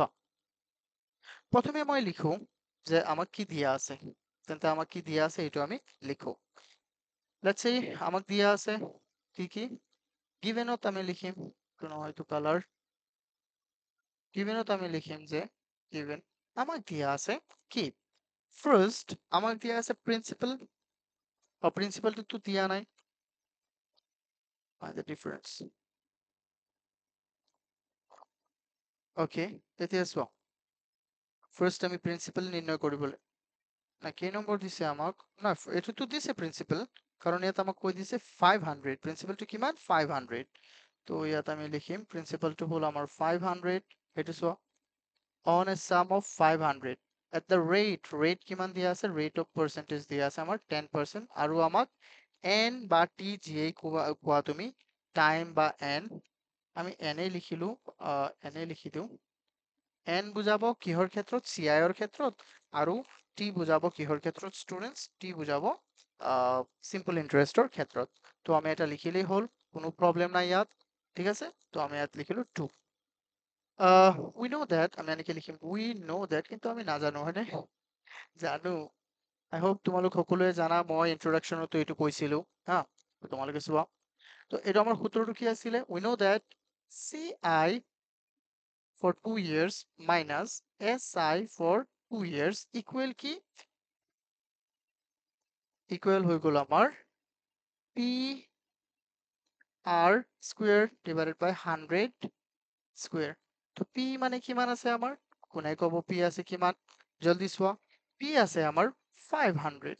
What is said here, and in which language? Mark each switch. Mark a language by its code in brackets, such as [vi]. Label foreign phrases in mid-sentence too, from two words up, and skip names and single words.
[as] প্ৰথমে মই লিখো যে আমাক কি দিয়া আছে তেন্তে আমাক কি দিয়া আছে এইটো আমি লিখো [en] let's say [as] আমাক দিয়া আছে কি গিভেনত আমি লিখিম কোনো হয়তো [en] color givenত [as] আমি লিখিম যে গিভেন আমাক দিয়া আছে কি ফার্স্ট আমাক দিয়া আছে প্রিন্সিপাল প্রিন্সিপালটো দিয়া নাই [en] find the difference [as] ওকে এতিয়া চোৱা ফার্স্ট আমি প্রিন্সিপাল নির্ণয় কৰিবলৈ না কেই নম্বৰ দিছে আমাক না এটোতো দিছে প্রিন্সিপাল কারণ ইয়াত আমাক কৈ দিছে 500 প্রিন্সিপালটো কিমান 500 তো ইয়াত আমি লিখিম প্রিন্সিপালটো হল আমাৰ 500 এটো চোৱা [en] on a sum of [as] 500 [en] at the rate [as] কিমান দিয়া আছে [en] rate of percentage [as] দিয়া আছে আমাৰ 10% আৰু আমাক n বা t যিয়ে কোৱা তুমি টাইম বা n আমি n লিখিলো n লিখি দিও n বুজাব কিহৰ ক্ষেত্ৰত CI ৰ ক্ষেত্ৰত আৰু t বুজাব কিহৰ ক্ষেত্ৰত স্টুডেন্টস t বুজাব [en] simple interestৰ [as] ক্ষেত্ৰত তো আমি এটা লিখিলেই হল কোনো প্ৰবলেম নাই ইয়াত ঠিক আছে তো আমি ইয়াত লিখিলো 2 [en] we know that [as] আমি এনেকে লিখিম [en] we know that [as] কিন্তু আমি নাজানো হয়নে জানো [en] I hope [as] তোমালোক সকলোৱে জানা মই ইন্ট্ৰডাকশনতো এইটো কৈছিলো হা তোমালোকে চোৱা তো এটা আমাৰ সূত্ৰটো কি আছিল [en] we know that CI for 2 years minus SI for 2 years equal [as] কি equal হৈ গ'ল আমাৰ P r [en] square divided by 100 square. [as] তো p মানে কিমান আছে আমাৰ? কোনে ক'ব p আছে কিমান? জলদি চোৱা। p আছে আমাৰ 500।